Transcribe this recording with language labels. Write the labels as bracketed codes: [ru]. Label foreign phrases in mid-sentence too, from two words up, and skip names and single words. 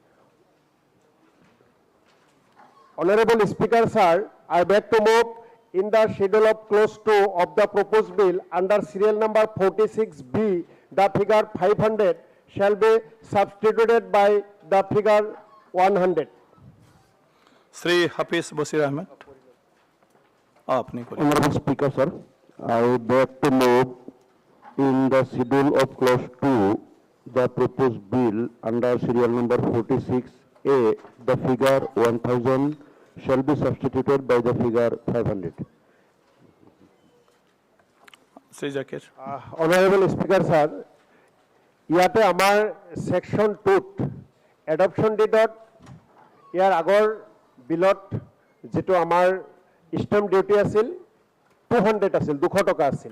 [en] Honorable Speaker Sir, I beg to move in the schedule of clause 2 of the proposed bill under serial number 46B, the figure 500 shall be substituted by the figure 100. [bn] শ্ৰী হাফিজ বছিৰ আহমেদ আপনি করেন। [en] Honorable Speaker, sir, I beg to move in the schedule of clause 2, the proposed bill under serial number 46A, the figure 1000 shall be substituted by the figure 500. শ্ৰী জাকিৰ Honorable Speaker Sir, [as] ইয়াতে আমাৰ সেকশন 2ত [en] adoption dateত [as] ইয়াৰ আগৰ বিলত যেটো আমাৰ [en] stamp duty [as] আছিল 200 আছিল, 200 টকা আছিল।